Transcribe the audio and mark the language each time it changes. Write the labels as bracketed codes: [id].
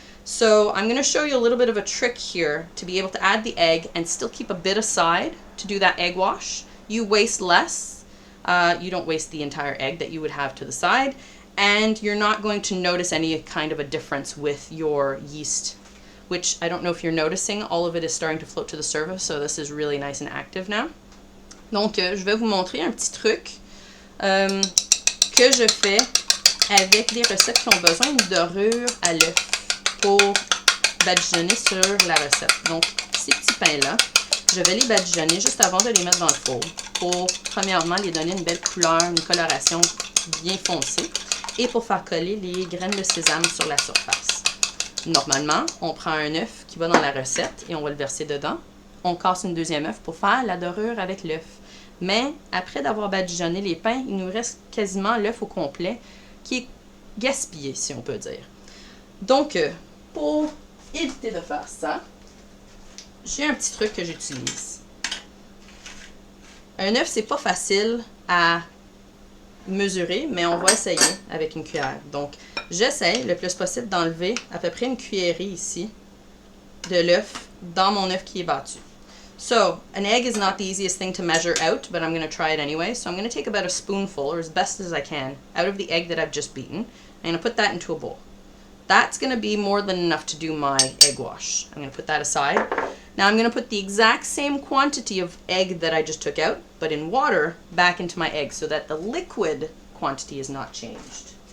[en] So I'm going to show you a little bit of a trick here to be able to add the egg and still keep a bit aside to do that egg wash. You waste less. You don't waste the entire egg that you would have to the side, and you're not going to notice any kind of a difference with your yeast, which I don't know if you're noticing, all of it is starting to float to the surface, so this is really nice and active now. [fr] Donc, je vais vous montrer un petit truc que je fais avec des recettes qui ont besoin d'une dorure à l'œuf pour badigeonner sur la recette. Donc, ces petits pains-là, je vais les badigeonner juste avant de les mettre dans le four pour, premièrement, les donner une belle couleur, une coloration bien foncée et pour faire coller les graines de sésame sur la surface. Normalement, on prend un œuf qui va dans la recette et on va le verser dedans. On casse une deuxième œuf pour faire la dorure avec l'œuf. Mais après d'avoir badigeonné les pains, il nous reste quasiment l'œuf au complet qui est gaspillé, si on peut dire. Donc, pour éviter de faire ça, j'ai un petit truc que j'utilise. Un œuf, c'est pas facile à mesurer, mais on va essayer avec une cuillère. Donc, j'essaie le plus possible d'enlever à peu près une cuillerée ici de l'œuf dans mon œuf qui est battu. [en] So, an egg is not the easiest thing to measure out, but I'm going to try it anyway. So I'm going to take about a spoonful, or as best as I can, out of the egg that I've just beaten. I'm going to put that into a bowl. That's going to be more than enough to do my egg wash. I'm going to put that aside. Now I'm going to put the exact same quantity of egg that I just took out, but in water, back into my egg so that the liquid quantity is not changed.